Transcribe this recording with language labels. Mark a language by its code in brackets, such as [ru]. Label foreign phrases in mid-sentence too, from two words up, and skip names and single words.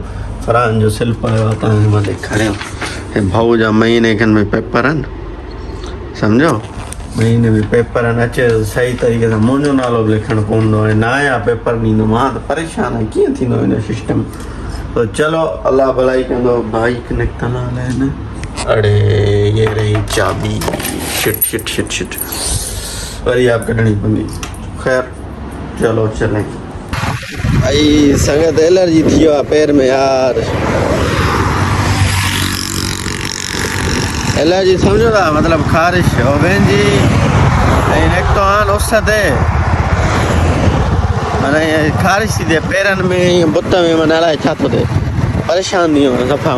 [sd] फरहान जो सिल्प आयो आहे, तव्हांखे मां ॾेखारियां। हे भाऊ जा महीने खनि में पेपर आहिनि, सम्झो। महीने में पेपर आहिनि, अचे सही तरीक़े सां मुंहिंजो नालो बि लिखणु पवंदो आहे, नया पेपर ॾींदो, मां त परेशान आहियां, कीअं थींदो हिन सिस्टम। तो चलो अल्लाह भलाई कंदो। बाइक निकितल आहे न, अड़े [hi] ये रही चाबी, [en] shit shit shit shit, [sd] वरी आप कढणी पवंदी। [hi] ख़ैर चलो चलें। [sd] भाई संगत एलर्जी थी वियो आहे पेर में यार, एलर्जी सम्झो था, मतिलबु ख़ारिश हो वेंदी ऐं निकितो आहे उस ते, माना ख़ारिश थी थिए पेरनि में, ईअं बुत में, माना अलाए छा थो थिए, परेशान थी वियो आहियां सफ़ा।